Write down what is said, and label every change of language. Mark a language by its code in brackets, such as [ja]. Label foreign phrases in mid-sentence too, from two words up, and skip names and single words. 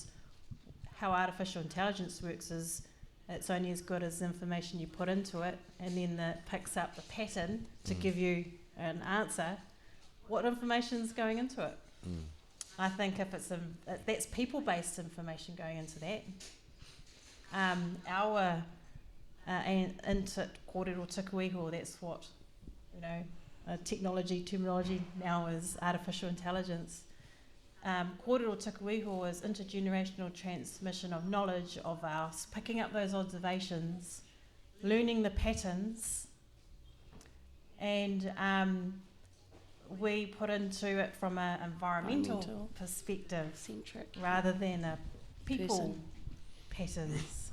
[en] How artificial intelligence works is it's only as good as the information you put into it, and then it picks up the pattern to give you an answer. What information is going into it? I think if it's that's people-based information going into that. [mi] Our kōrero tuku iho, [en] that's what technology terminology now is artificial intelligence. [mi] Kōrero tuku iho [en] is intergenerational transmission of knowledge of us, picking up those observations, learning the patterns, and we put into it from an environmental perspective centric, rather than a people patterns.